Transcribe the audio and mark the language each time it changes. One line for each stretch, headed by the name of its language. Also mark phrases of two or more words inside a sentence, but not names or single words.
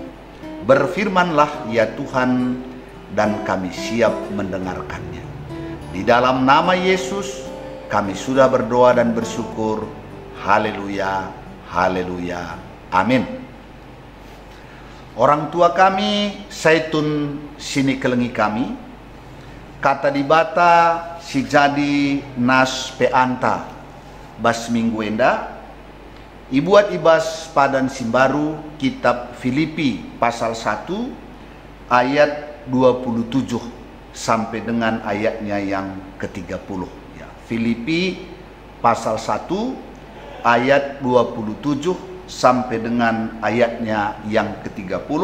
Indonesian: Berfirmanlah ya Tuhan, dan kami siap mendengarkannya. Di dalam nama Yesus kami sudah berdoa dan bersyukur. Haleluya, haleluya, amin. Orang tua kami
Batak Karo: Saitun sini kelengi kami, kata dibata si jadi nas peanta bas minggu enda, ibuat ibas padan simbaru kitab Filipi
Indonesian: pasal 1 ayat 27 sampai dengan ayatnya yang ke-30 ya. Filipi pasal 1 ayat 27 sampai dengan ayatnya yang ke-30.